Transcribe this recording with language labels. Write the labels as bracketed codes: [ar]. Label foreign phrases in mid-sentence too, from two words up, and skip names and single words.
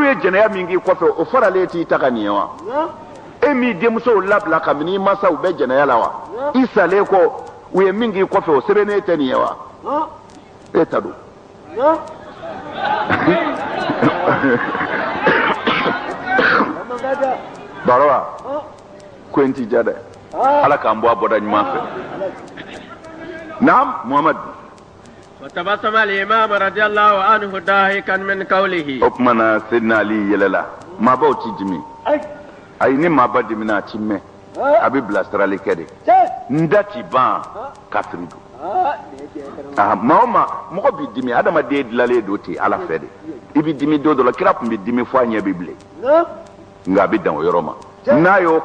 [bm] ye jɛnɛya min k'i kɔfɛ o faralen t'i ta ka nin ye wa e min denmusow labila kabini i mansaw bɛ jɛnɛya la wa i salen kɔ u ye min k'i kɔfɛ o sɛbɛnnen tɛ nin ye wa e ta don barowa ko in ti ja dɛ ala k'an bɔ a bɔda ɲuman fɛ naam Muhammad [ar] وتبسم الإمام رضي الله عنه ضاحكا من قوله [bm] o tuma na Seydina Ali yɛlɛla maabaw ti dimi ayi ni maaba dimina a ti mɛn a bɛ bilasirali kɛ de n da ti ban kafiri don maa o maa mɔgɔ b'i dimi adamaden dilanlen don ten ala fɛ de i bɛ dimi don dɔ la kira tun bɛ dimi fo a ɲɛ bɛ bilen nga bi dan o yɔrɔ ma n'a y'o